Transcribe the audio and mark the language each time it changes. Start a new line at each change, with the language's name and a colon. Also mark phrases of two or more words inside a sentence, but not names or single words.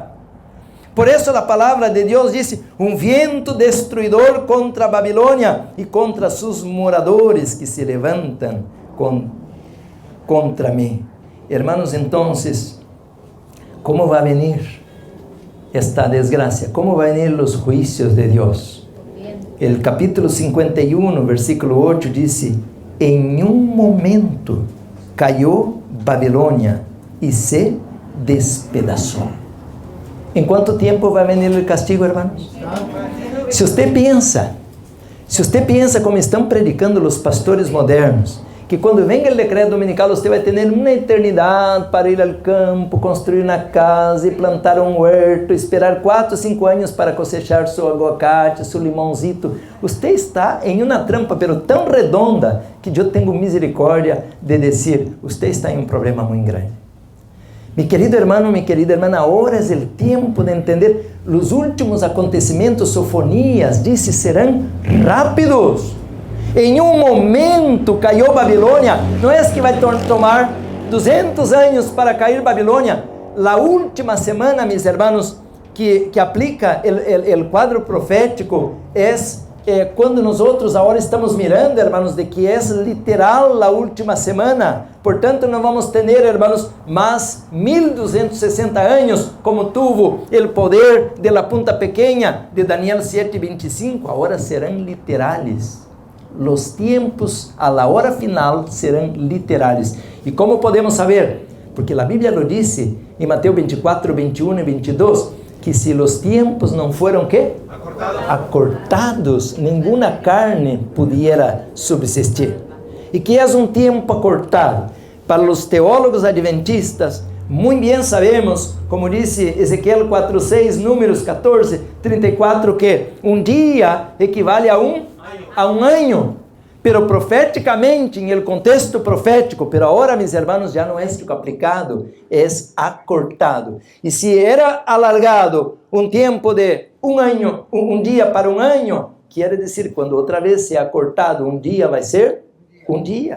Spanish: Por eso la palabra de Dios dice, un viento destruidor contra Babilonia y contra sus moradores que se levantan contra mí. Hermanos, entonces, ¿cómo va a venir esta desgracia? ¿Cómo van a venir los juicios de Dios? El capítulo 51, versículo 8 dice, en un momento cayó
Portuguese: Babilônia e se despedaçou. ¿En quanto tempo vai venir o castigo, hermanos? Se você pensa como estão predicando os pastores modernos, que quando venga o decreto dominical você vai ter uma eternidade para ir ao campo, construir uma casa e plantar um huerto, esperar 4 ou 5 anos para cosechar seu aguacate, seu limãozito. Você está em uma trampa, pero tão redonda, que eu tenho misericórdia de dizer, você está em um problema muito grande.
Spanish: Mi querido hermano, mi querida hermana, ahora es el tiempo de entender los últimos acontecimientos, sofonías, dice, serán rápidos. En un momento cayó Babilonia. No es que va a tomar 200 años para caer Babilonia. La última semana, mis hermanos, que aplica el cuadro profético es
Portuguese: quando nós agora estamos
Spanish: mirando, hermanos,
Portuguese: de que é literal a última semana. Portanto, não vamos ter, hermanos, mais 1260 anos,
Spanish: como tuvo o poder de la punta pequeña de Daniel 7:25.
Portuguese: Agora serão literales. Os tempos a
Spanish: la hora final
Portuguese: serão literales. E como podemos saber? Porque a Bíblia lo disse em Mateus 24, 21 e 22, que se os tempos não foram ¿qué? Acortados, nenhuma carne pudiera subsistir. E que é um tempo acortado? Para os teólogos adventistas, muito bem sabemos, como disse Ezequiel 4:6, Números 14:34, que um dia equivale a um ano.
Spanish: Pero proféticamente, en el contexto profético, pero ahora, mis hermanos, ya no es aplicado, es acortado. Y si era alargado un tiempo de un año, un día para un año, quiere decir, cuando otra vez sea acortado, un día va a ser un día.